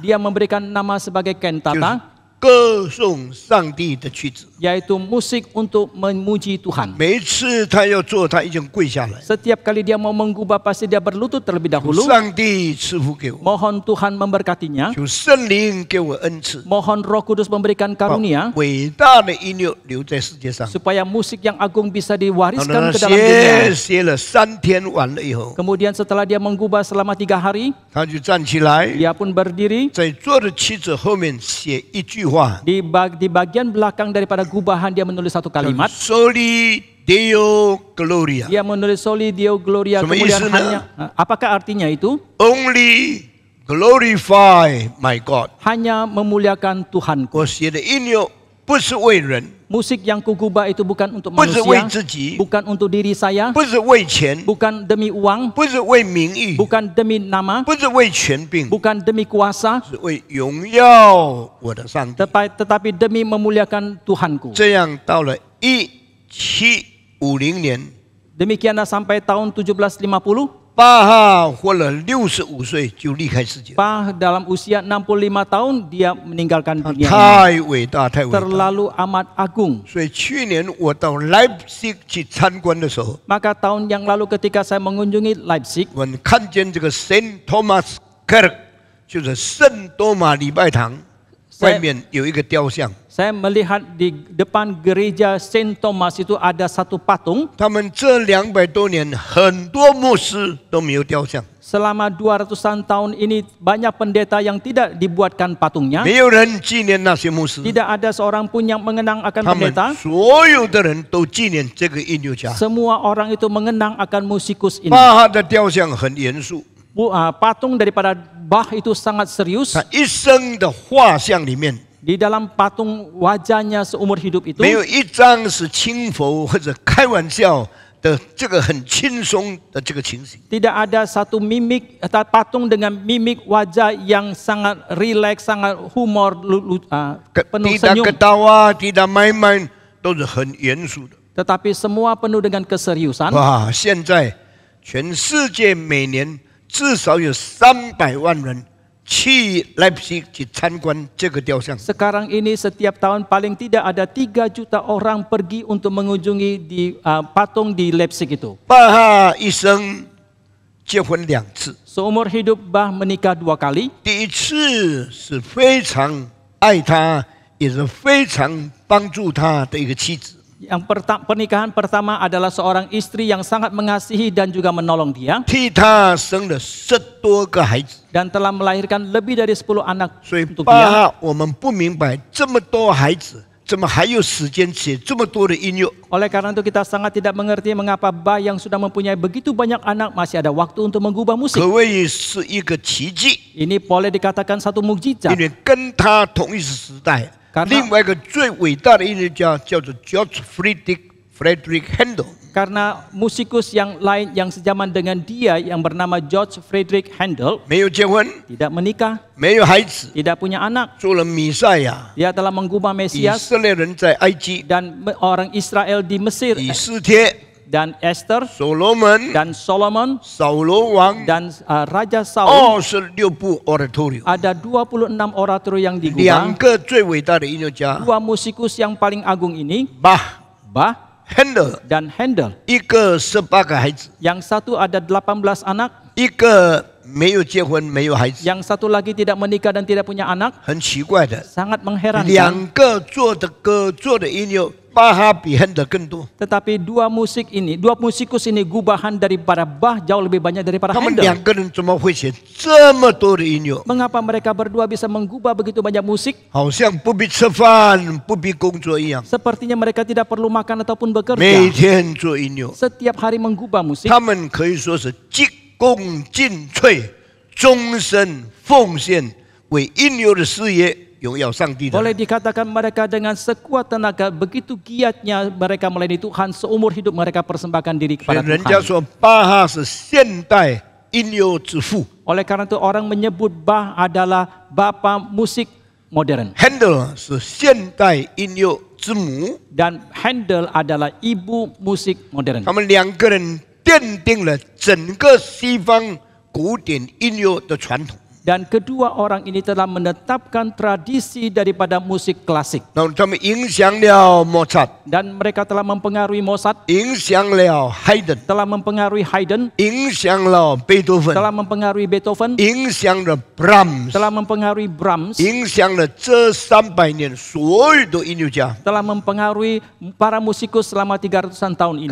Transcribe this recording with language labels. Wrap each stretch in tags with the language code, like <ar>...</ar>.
<id>Dia memberikan nama sebagai</id> <zh>就是 cantata, 歌颂上帝的曲子。</zh> <id>yaitu musik untuk memuji Tuhan.</id> <zh>每一次他要做，他已经跪下来，</zh> <id>Setiap kali dia mau menggubah pasti dia berlutut terlebih dahulu.</id> <zh>上帝赐福给我，</zh> <id>Mohon Tuhan memberkatinya.</id> <zh>求圣灵给我恩赐，</zh> <id>Mohon Roh Kudus memberikan</id> <zh>把</zh> <id>karunia</id> <zh>伟大的音乐留在世界上。</zh> <id>supaya musik yang agung bisa</id> <zh>然后</zh> <id>diwariskan</id> <zh>呢，</zh> <id>ke dalam dunia.</id> <zh>写了3天完了以后，</zh> <id>Kemudian setelah dia menggubah selama 3 hari,</id> <zh>他就站起来，</zh> <id>dia pun berdiri.</id> <zh>在做的妻子后面写一句话</zh> <id>Di bagian belakang daripada gubahan dia menulis satu kalimat.</id> <la>：Soli Deo Gloria。</la> <id>Dia menulis Soli Deo Gloria. Sama Kemudian isinya? hanya, apakah artinya itu?</id> <en>Only glorify my God。</en> <id>Hanya memuliakan Tuhanku.</id> <zh>我写的音乐不是为人，</zh> <id>Musik yang kugubah itu bukan untuk</id> <zh>不是为</zh> <id>manusia,</id> <zh>自己，</zh> <id>bukan untuk diri saya,</id> <zh>不是为钱，</zh> <id>bukan demi uang,</id> <zh>不是为名誉，</zh> <id>bukan demi nama,</id> <zh>不是为权柄，</zh> <id>bukan demi kuasa,</id> <zh>是为荣耀我的上帝。</zh> <id>tetapi demi memuliakan Tuhanku.</id> <zh>这样到了1750年，</zh> <id>Demikianlah sampai tahun 1750,</id> <zh>巴哈活了65岁就离开世界，</zh> <id>Bach dalam usia 65 tahun dia meninggalkan</id> <zh>他</zh> <id>dunia ini.</id> <zh>太伟大，太伟大。</zh> <id>Terlalu amat agung.</id> <zh>所以去年我到 Leipzig 去参观的时候，</zh> <id>Maka tahun yang lalu ketika saya mengunjungi Leipzig,</id> <zh>我看见这个 Saint Thomas Kirk，就是圣多马礼拜堂外面有一个雕像。</zh> <id>saya melihat di depan gereja Saint Thomas itu ada satu patung.</id> <zh>他们这200多年，很多牧师都没有雕像，</zh> <id>Selama 200-an tahun ini banyak pendeta yang tidak dibuatkan patungnya.</id> <zh>没有人纪念那些牧师，</zh> <id>Tidak ada seorang pun yang mengenang akan</id> <zh>他们</zh> <id>pendeta.</id> <zh>所有的人都纪念这个音乐家。</zh> <id>Semua orang itu mengenang akan musikus ini.</id> <zh>巴哈的雕像很严肃，</zh> <id>Patung daripada Bach itu sangat serius.</id> <zh>他一生的画像里面</zh> <id>Di dalam patung wajahnya seumur hidup itu</id> <zh>没有一张是轻浮或者开玩笑的，这个很轻松的这个情形。</zh> <id>tidak ada satu mimik patung dengan mimik wajah yang sangat rileks, sangat humor, penuh tidak senyum. ketawa, tidak main-main，</id> <zh>都是很严肃的。</zh> <id>Tetapi semua penuh dengan keseriusan. 哇！</id> <zh>现在全世界每年至少有300万人去 Leipzig 去参观这个雕像。</zh> <id>Sekarang ini setiap tahun paling tidak ada 3 juta orang pergi untuk mengunjungi di patung di Leipzig itu.</id> <zh>巴哈一生结婚2次，</zh> <id>Seumur hidup Bach menikah 2 kali.</id> <zh>第一次是非常爱他，也是非常帮助他的一个妻子。</zh> <id>Yang pernikahan pertama adalah seorang istri yang sangat mengasihi dan juga menolong dia</id> <zh>替他生了10多个孩子。</zh> <id>dan telah melahirkan lebih dari 10 anak</id> <zh>所以</zh> <id>untuk</id> <zh>巴</zh> <id>dia.</id> <zh>哈我们不明白，这么多孩子，怎么还有时间写这么多的音乐？</zh> <id>Oleh karena itu kita sangat tidak mengerti mengapa Bach yang sudah mempunyai begitu banyak anak masih ada waktu untuk mengubah musik.</id> <zh>可谓是一个奇迹，</zh> <id>Ini boleh dikatakan satu</id> <zh>因</zh> <id>mukjizat</id> <zh>为跟他同一时代，</zh> <id>Karena-</id> <zh>另外一个最伟大的音乐家叫做 George Friedrich Handel。</zh> <id>karena musikus yang lain yang sejaman dengan dia yang bernama George Friedrich Handel</id> <zh>没有结婚，</zh> <id>tidak menikah,</id> <zh>没有孩子，</zh> <id>tidak punya anak.</id> <zh>做了弥赛亚。</zh> <id>Dia telah mengubah</id> <zh>以</zh> <id>Mesias</id> <zh>色列人在埃及，</zh> <id>dan orang Israel di Mesir</id> <zh>以斯帖、</zh> <id>dan Esther</id> <zh>所罗门、</zh> <id>dan Solomon</id> <zh>扫罗王，</zh> <id>dan Raja Saul</id> <zh>26部 oratorio。</zh> <id>ada 26 orator yang</id> <zh>两</zh> <id>digubah.</id> <zh>个最伟大的音乐家，</zh> <id>Dua musikus yang paling agung ini</id> <zh>巴、</zh> <id>Bach</id> <zh>Handel，</zh> <id>dan Handel.</id> <zh>一个18个孩子，</zh> <id>Yang satu ada 18 anak,</id> <zh>一个没有结婚，没有孩子，</zh> <id>yang satu lagi tidak menikah dan tidak punya anak.</id> <zh>很奇怪的。</zh> <id>Sangat mengherankan.</id> <zh>两个做的歌、做的音乐，巴哈比 Handel 更多。</zh> <id>Tetapi dua musikus ini gubahan daripada Bach jauh lebih banyak daripada</id> <zh>他们</zh> <id>Handel.</id> <zh>两个人怎么会写这么多的音乐？</zh> <id>Mengapa mereka berdua bisa menggubah begitu banyak musik?</id> <zh>好像不必吃饭、不必工作一样，</zh> <id>Sepertinya mereka tidak perlu makan ataupun</id> <zh>每</zh> <id>bekerja.</id> <zh>天做音乐。</zh> <id>Setiap hari menggubah musik.</id> <zh>他们可以说是鞠躬尽瘁，终身奉献，为音乐的事业荣耀上帝的。</zh> <id>Boleh dikatakan mereka dengan sekuat tenaga, begitu giatnya mereka melayani Tuhan, seumur hidup mereka persembahkan diri</id> <zh>所以</zh> <id>kepada</id> <zh>人家</zh> <id>Tuhan.</id> <zh>说巴哈是现代音乐之父</zh> <id>Oleh karena itu orang menyebut Bach adalah bapa musik modern</id> <zh>，Handel 是现代音乐之母。</zh> <id>dan Handel adalah ibu musik modern.</id> <zh>他们两个人奠定了整个西方古典音乐的传统。</zh> <id>Dan kedua orang ini telah menetapkan tradisi daripada musik klasik.</id> <zh>然后他们影响了莫扎特，</zh> <id>Dan mereka telah mempengaruhi Mozart,</id> <zh>影响了海顿，</zh> <id>telah mempengaruhi Haydn,</id> <zh>影响了贝多芬，</zh> <id>telah mempengaruhi Beethoven,</id> <zh>影响了 Brahms，</zh> <id>telah mempengaruhi Brahms,</id> <zh>影响了这300年所有的音乐家。</zh> <id>telah mempengaruhi para musikus selama 300-an tahun ini.</id>